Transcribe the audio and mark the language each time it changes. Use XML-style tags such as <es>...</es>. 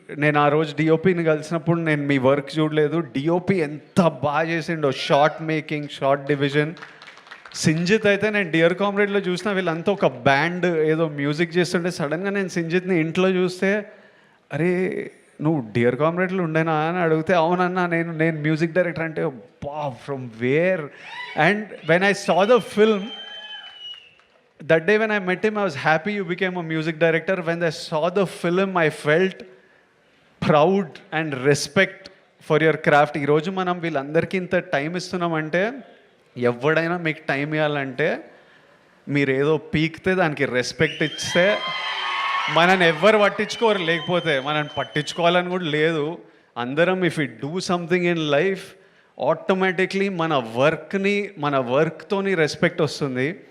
<te>నేను ఆ రోజు డిఓపిని కలిసినప్పుడు నేను మీ వర్క్ చూడలేదు. డిఓపి ఎంత బాగా చేసిండో, short making, short division. Sinjith అయితే నేను డియర్ కామ్రేడ్లో చూసిన వీళ్ళంతా ఒక బ్యాండ్ ఏదో మ్యూజిక్ చేస్తుంటే సడన్గా నేను సింజిత్ని ఇంట్లో చూస్తే, అరే నువ్వు డియర్ కామ్రేడ్లో ఉండేనా అని అడిగితే, అవునన్నా నేను మ్యూజిక్ డైరెక్టర్ అంటే, బా from where.</te> <en>And when I saw the film, that day when I met him, I was happy you became a music director. When I saw the film, I felt proud and respect for your craft.</en> <te>ఈ రోజు మనం వీళ్ళందరికీ ఇంత time ఇస్తున్నామంటే, ఎవడైనా మీకు time ఇవ్వాలంటే మీరు ఏదో పీకితే దానికి రెస్పెక్ట్ ఇస్తే మనని ఎవ్వరు పట్టించుకోరు, లేకపోతే మనని పట్టించుకోవాలని కూడా లేదు. అందరం</te> <en>if you do something in life,</en> <te>automatically మన వర్క్తోని రెస్పెక్ట్ వస్తుంది.</te>